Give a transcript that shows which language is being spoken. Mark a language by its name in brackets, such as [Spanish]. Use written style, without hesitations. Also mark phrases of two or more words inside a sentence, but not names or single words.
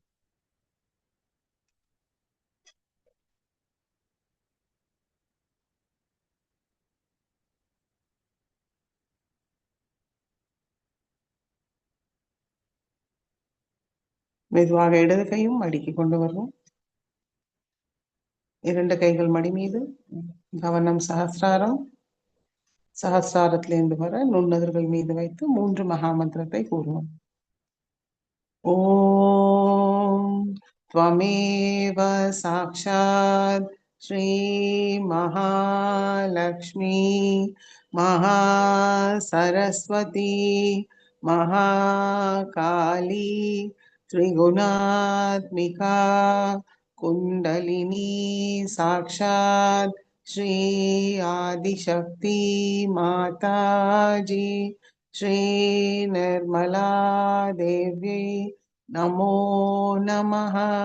[Tamil] மெதுவாக இடது கையும் மடக்கி கொண்டு வருவோம். இரண்டு கைகள் மடி மீது கவனம் சஹஸ்ராரம். சஹஸ்ராரத்திலிருந்து வர நுண்ணுதர்கள் மீது வைத்து 3 மகாமந்திரத்தை கூறுவோம். [Sanskrit] ஓம் त्वमेव साक्षात् श्री महालक्ष्मी महासरस्वती महाकाली त्रिगुणात्मिका कुण्डलिनी साक्षात् श्री आदिशक्ति माताजी श्री निर्मला देव्यै नमो नमः।